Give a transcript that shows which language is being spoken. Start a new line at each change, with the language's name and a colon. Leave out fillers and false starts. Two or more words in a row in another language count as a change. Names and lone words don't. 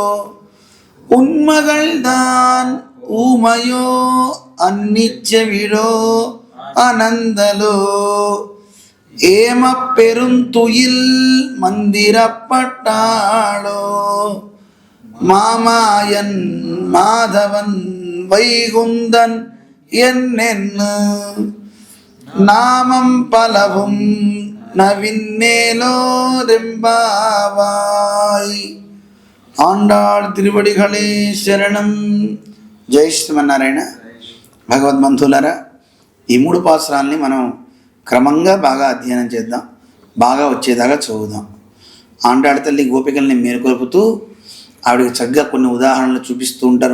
Tamil: உன்மகள்தான் ஊமையோ அந்நிச்சவிழோ அனந்தலோ ஏமப் பெருந்துயில் மந்திரப்பட்டாளோ மாமாயன் மாதவன் வைகுந்தன் என்னென்னு நாமம் பலவும் நவின்னேலோரெம்பாவாய். ஆண்டாள் திருவடிகளே శరణం.
Telugu: జై శ్రీమన్నారాయణ. భగవద్బంధువులారా, ఈ 3 పాసురాల్ని మనం క్రమంగా బాగా అధ్యయనం చేద్దాం, బాగా వచ్చేదాకా చదువుదాం. ఆండాళ తల్లి గోపికల్ని మేలుకొల్పుతూ ఆవిడకి చక్కగా కొన్ని ఉదాహరణలు చూపిస్తూ ఉంటారు.